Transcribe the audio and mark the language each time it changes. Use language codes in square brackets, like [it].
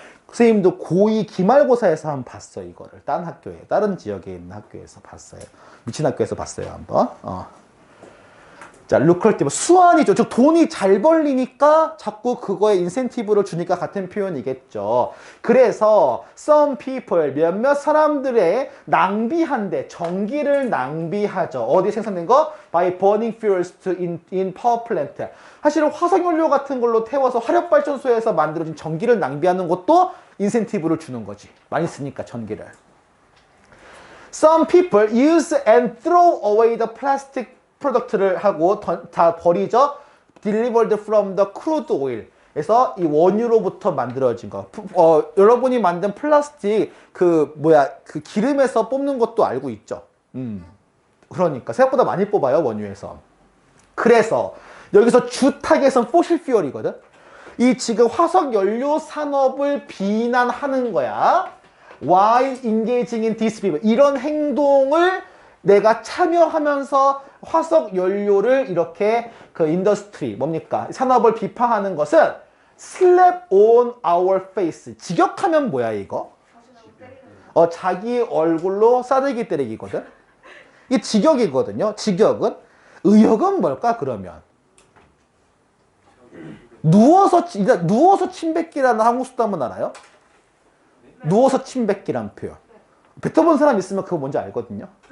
[ko] 선생님도 고2 기말고사에서 한번 봤어. 이거를 다른 학교에, 다른 지역에 있는 학교에서 봤어요. 미친 학교에서 봤어요. 한번. 자, lucrative 수완이죠. 즉 돈이 잘 벌리니까 자꾸 그거에 인센티브를 주니까 같은 표현이겠죠. 그래서 [en] some people [ko] 몇몇 사람들의 낭비한데 전기를 낭비하죠. 어디 생산된 거? [en] by burning fuels in power plant. [ko] 사실은 화석연료 같은 걸로 태워서 화력발전소에서 만들어진 전기를 낭비하는 것도 인센티브를 주는 거지. 많이 쓰니까 전기를. [en] Some people use and throw away the plastic [ko] 프로덕트를 하고 다 버리죠. [en] Delivered from the crude oil. [ko] 그래서 이 원유로부터 만들어진 거. 여러분이 만든 플라스틱 그 기름에서 뽑는 것도 알고 있죠. 그러니까 생각보다 많이 뽑아요, 원유에서. 그래서 여기서 주 타겟은 포실 퓨얼이거든. 이 지금 화석 연료 산업을 비난하는 거야. [en] While engaging in this behavior. [ko] 이런 행동을 내가 참여하면서 화석 연료를 이렇게 그 인더스트리 뭡니까? 산업을 비판하는 것은 [en] slap on our face. [ko] 직역하면 뭐야 이거? 자기 얼굴로 싸대기 때리기거든. 이게 직역이거든요. 직역은 의역은 뭘까 그러면? 누워서 침뱉기라는 한국 수도 한번 알아요? 누워서 침뱉기란 표현. 뱉어본 사람 있으면 그거 뭔지 알거든요.